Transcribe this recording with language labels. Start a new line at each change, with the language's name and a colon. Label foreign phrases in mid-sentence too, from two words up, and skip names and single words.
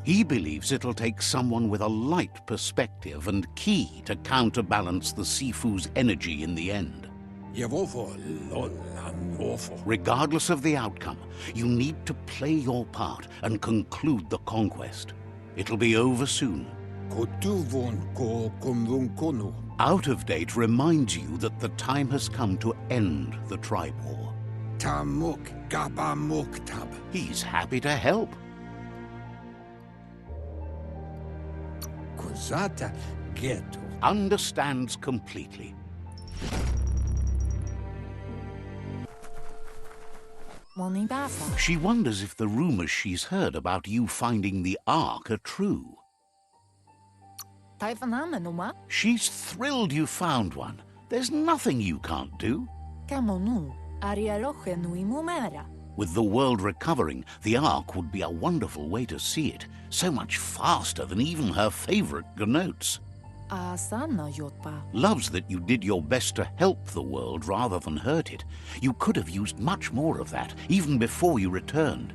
English: He believes it'll take someone with a light perspective and key to counterbalance the Sifu's energy in the end. Yevofo lolan ofo. Regardless of the outcome, you need to play your part and conclude the conquest. It'll be over soon. Kotuvon ko kumvun konu. Out of Date reminds you that the time has come to end the tribe war. Tamuk gabamuktab. He's happy to help. Kozata ghetto. Understands completely. Monibasa. She wonders if the rumors she's heard about you finding the Ark are true. Taifanamenuma. She's thrilled you found one. There's nothing you can't do. Kamonu. Arialoche nui mumera. With the world recovering, the Ark would be a wonderful way to see it. So much faster than even her favorite Gnotes. Asana yotpa. Loves that you did your best to help the world rather than hurt it. You could have used much more of that, even before you returned.